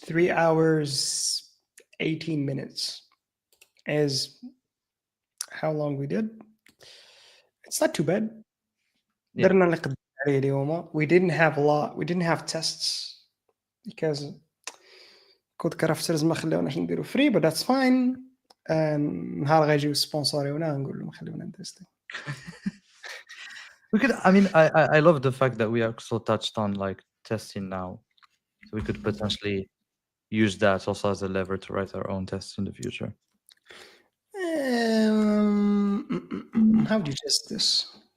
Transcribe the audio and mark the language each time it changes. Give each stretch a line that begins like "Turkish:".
English: 3 hours, 18 minutes is how long we did. It's not too bad. We didn't have a lot. We didn't have tests because Codecrafters
Arabic: ما خلوناش نديرو
English: free, but that's fine.
Arabic: نهار غيجيو سبونسوريونا نقول لهم خلونا نتستي.
English: We could. I mean, I love the fact that we also touched on like testing now, so we could potentially use that also as a lever to write our own tests in the future. How do you test this?